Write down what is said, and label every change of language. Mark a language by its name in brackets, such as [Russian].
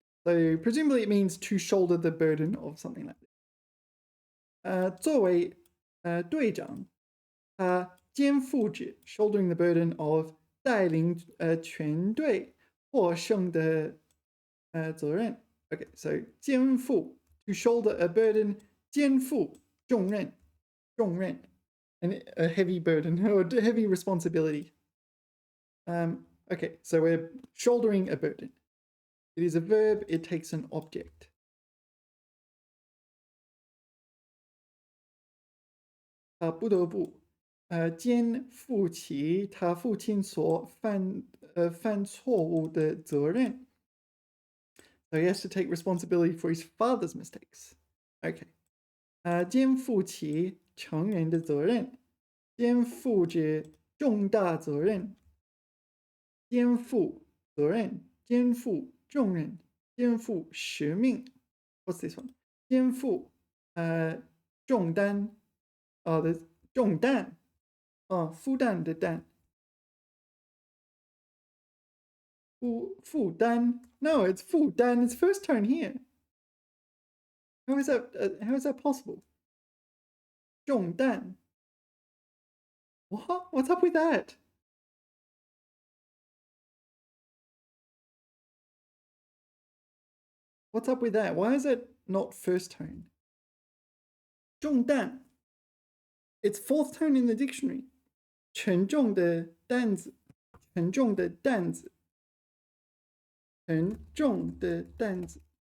[English] So presumably it means to shoulder the burden of something like this. [Chinese] 作为队长，他肩负着 [English] shouldering the burden of [Chinese] 带领全队获胜的责任. [English] Okay, so 肩负 to shoulder a burden, 肩负重任 and a heavy burden or a heavy responsibility. Okay, so we're shouldering a burden. It is a verb, it takes an object. [Chinese] 他不得不肩负起他父亲所犯犯错误的责任. [English] So he has to take responsibility for his father's mistakes. Okay. [Chinese] 肩负起成人的责任，肩负着重大责任，肩负责任，肩负重任，肩负使命。 [English] What's this one? [Chinese] 肩负重担，的重担，负担的担，负担。 [English] No, it's 负担.It's first tone here. How is that? How is that possible? 重担.What? What's up with that? What's up with that? Why is it not first tone? 重担. It's fourth tone in the dictionary. [Chinese] 沉重的担子，沉重的担子，沉重的担子。